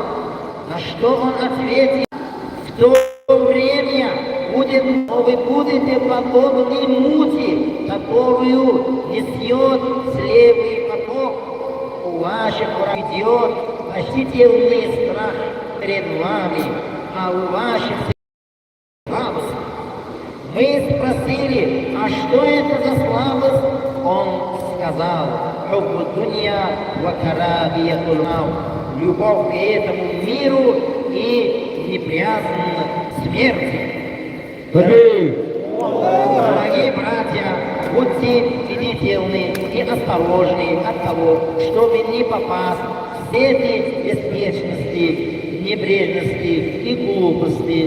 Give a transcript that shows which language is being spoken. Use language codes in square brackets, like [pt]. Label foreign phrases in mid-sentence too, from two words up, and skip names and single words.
[ru] На что он ответил: в то время вы будете подобны мути, которую несет слепый поток. У ваших идет почтительный страх перед вами, а у ваших слабость. Мы спросили: а что это за слабость? Он сказал: [ar] حب الدنيا وكراهية الموت. [ru] Любовь к этому миру и неприязнь смерти. Дорогие братья, будьте бдительны и осторожны от того, чтобы не попасть в сети беспечности, небрежности и глупости.